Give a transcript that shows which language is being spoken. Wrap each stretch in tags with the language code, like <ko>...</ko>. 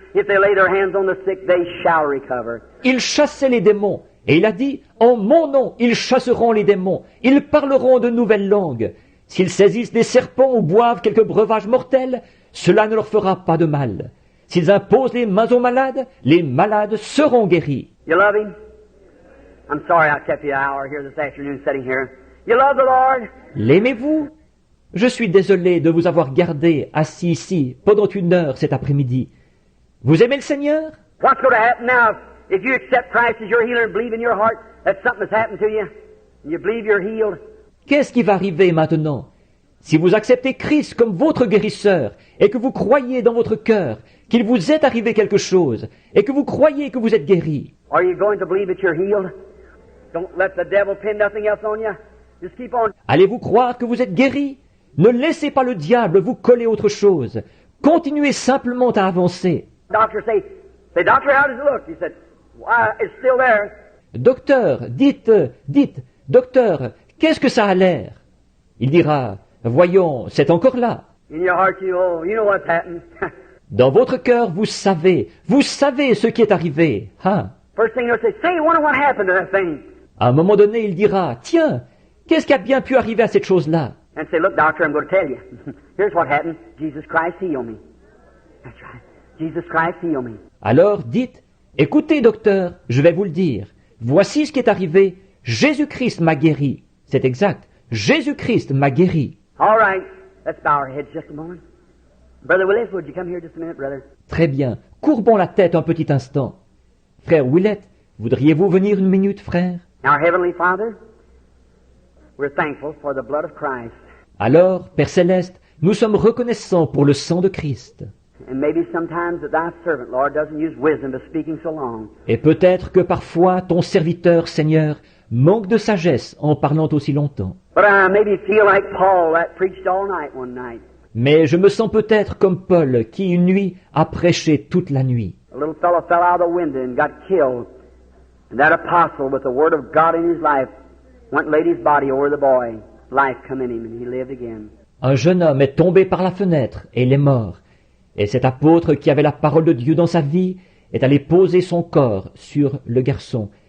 <en>If they lay their hands on the sick, they shall recover."</en> <fr>Il chassait les démons, et il a dit, en mon nom, ils chasseront les démons, ils parleront de nouvelles langues. S'ils saisissent des serpents ou boivent quelques breuvages mortels, cela ne leur fera pas de mal. S'ils imposent les mains aux malades, les malades seront guéris.</fr> <en>You love Him? I'm sorry I kept you an hour here this afternoon sitting here. You love the Lord?</en> <fr>L'aimez-vous? Je suis désolé de vous avoir gardé assis ici pendant 1 heure cet après-midi. Vous aimez le Seigneur?</fr> <en>What's going to happen now if you accept Christ as your healer and believe in your heart that something has happened to you and you believe you're healed?</en> <fr>Qu'est-ce qui va arriver maintenant? Si vous acceptez Christ comme votre guérisseur et que vous croyez dans votre cœur qu'il vous est arrivé quelque chose et que vous croyez que vous êtes guéri,</fr> <en>Are you going to believe that you're healed? Don't let the devil pin nothing else on you. Just keep on.</en> <fr>allez-vous croire que vous êtes guéri? Ne laissez pas le diable vous coller autre chose. Continuez simplement à avancer.</fr> <en>Doctor say, doctor, how does it look? He said, why, it's still there.</en> <fr>Docteur, dites, docteur, qu'est-ce que ça a l'air? Il dira, voyons, c'est encore là.</fr> <en>In your heart, you know what's happened.</en> <fr>Dans votre cœur, vous savez ce qui est arrivé. Hein?</fr> <en>First thing he'll say, wonder what happened to that thing.</en> <fr>À un moment donné, il dira, tiens, qu'est-ce qui a bien pu arriver à cette chose-là?</fr> <en>And say, look, doctor, I'm going to tell you. Here's what happened. Jesus Christ healed me. That's right. Jesus Christ healed me.</en> <fr>Alors dites, écoutez, docteur, je vais vous le dire. Voici ce qui est arrivé. Jésus-Christ m'a guéri. C'est exact. Jésus-Christ m'a guéri.</fr> <en>All right. Let's bow our heads just a moment. Brother Willis, would you come here just a minute, brother?</en> <fr>Très bien. Courbons la tête un petit instant. Frère Willett, voudriez-vous venir une minute, frère?</fr> <en>Our Heavenly Father, we're thankful for the blood of Christ.</en> <fr>Alors, Père Céleste, nous sommes reconnaissants pour le sang de Christ.</fr> <en>And maybe sometimes that thy servant, Lord, doesn't use wisdom to speaking so long.</en> <fr>Et peut-être que parfois ton serviteur, Seigneur, manque de sagesse en parlant aussi longtemps.</fr> <en>But I maybe feel like Paul that preached all night one night.</en> <fr>Mais je me sens peut-être comme Paul qui une nuit a prêché toute la nuit.</fr> <en>A little fellow fell out of the window and got killed. And that apostle with the word of God in his life went and laid his body over the boy. Life come in him and he lived again.</en> <fr>Un jeune homme est tombé par la fenêtre et il est mort. Et cet apôtre qui avait la parole de Dieu dans sa vie est allé poser son corps sur le garçon.</fr>